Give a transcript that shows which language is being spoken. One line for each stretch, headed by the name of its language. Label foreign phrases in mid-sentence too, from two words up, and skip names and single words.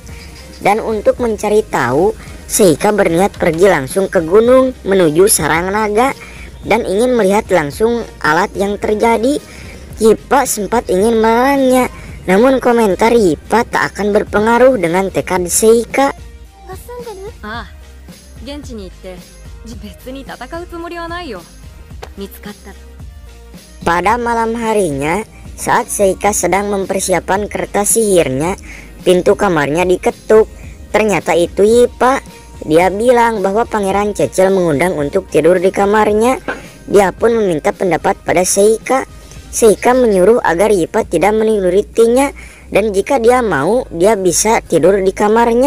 Indonesian: Dan untuk mencari tahu, Seika berniat pergi langsung ke gunung menuju sarang naga dan ingin melihat langsung alat yang terjadi. Yipa sempat ingin melarangnya, namun komentar Yipa tak akan berpengaruh dengan tekad Seika.
Japanese: が住んでる？ああ、現地に行って別に戦うつもりはないよ。見つかったら。
Indonesian: Pada malam harinya, saat Seika sedang mempersiapkan kertas sihirnya, pintu kamarnya diketuk. Ternyata itu Yipa. Dia bilang bahwa Pangeran Cecil mengundang untuk tidur di kamarnya. Dia pun meminta pendapat pada Seika. Seika menyuruh agar Yipa tidak menurutinya, dan jika dia mau, dia bisa tidur di kamarnya.